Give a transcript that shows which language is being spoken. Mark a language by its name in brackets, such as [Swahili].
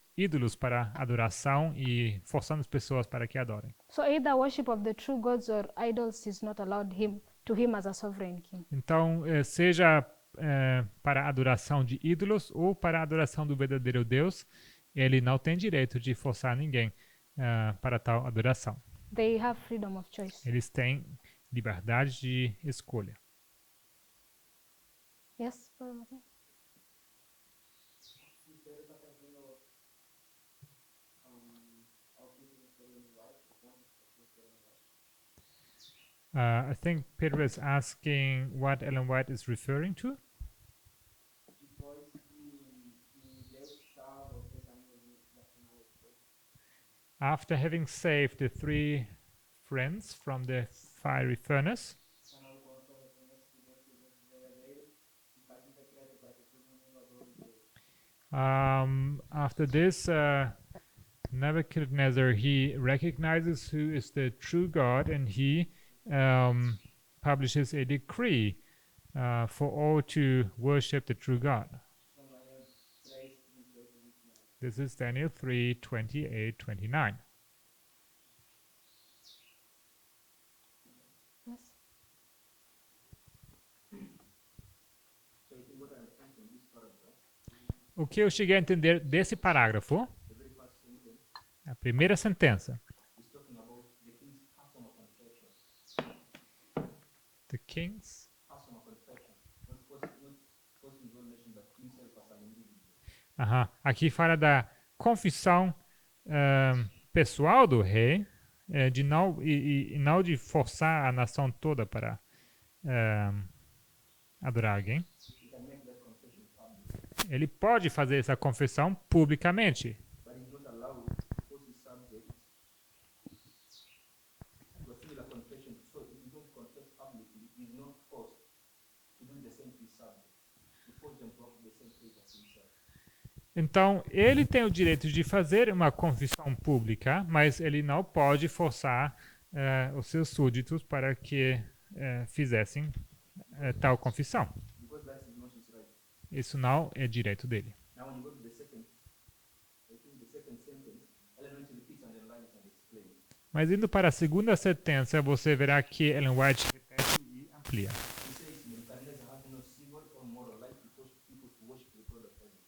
[Portuguese] ídolos para adoração e forçando as pessoas para que adorem. [English] So either worship of the true gods or idols is not allowed to him as a sovereign king. [Portuguese] Então, seja para a adoração de ídolos ou para a adoração do verdadeiro Deus, ele não tem direito de forçar ninguém para tal adoração. [English] They have freedom of choice. [Portuguese] Eles têm liberdade de escolha. [English] Yes, Brother Martin? [Portuguese] O Pedro está trazendo ao título sobre o White, o ponto sobre o White. [English] I think Peter is asking what Ellen White is referring to. [Portuguese] Depois que Deus salva os 3 amigos da fornalha de fogo, [English] After having saved the 3 friends from the fiery furnace, [Portuguese] quando Nabucodonosor reconhece que Deus é o Deus verdadeiro e faz decreto para que todo mundo adore Deus. [English] after this, Nebuchadnezzar, he recognizes who is the true God, and he publishes a decree for all to worship the true God. [Portuguese] Daniel 3, 28 e 29. [English] This is Daniel 3, 28, 29. Yes. So you think what I understand from this paragraph, [Portuguese] O que eu cheguei a entender desse parágrafo, [English] the very first sentence [Portuguese] a primeira sentença, [English] is talking about the king's personal confession. the king's Personal confession, not forcing revelation, but himself as an individual. [Portuguese] Aqui fala da confissão pessoal do rei, de não, e não de forçar a nação toda para adorar alguém. [English] He can make that confession public, [Portuguese] Ele pode fazer essa confissão publicamente, [English] but he's not allowed to force his subjects to a similar confession. So if he's going to confess publicly, he's not forced to do the same to his subjects, to force them to have the same faith as himself. [Portuguese] Então, ele tem o direito de fazer uma confissão pública, mas ele não pode forçar os seus súditos para que fizessem tal confissão. [English] Because that is not his right. [Portuguese] Isso não é direito dele. [English] Now when you go to the second, I think the second sentence, Ellen White repeats and enlightens and explains. [Portuguese] Mas indo para a segunda sentença, você verá que Ellen White repete e amplia. [English] He says Nebuchadnezzar has no civil or moral right to force people to worship the God of heaven.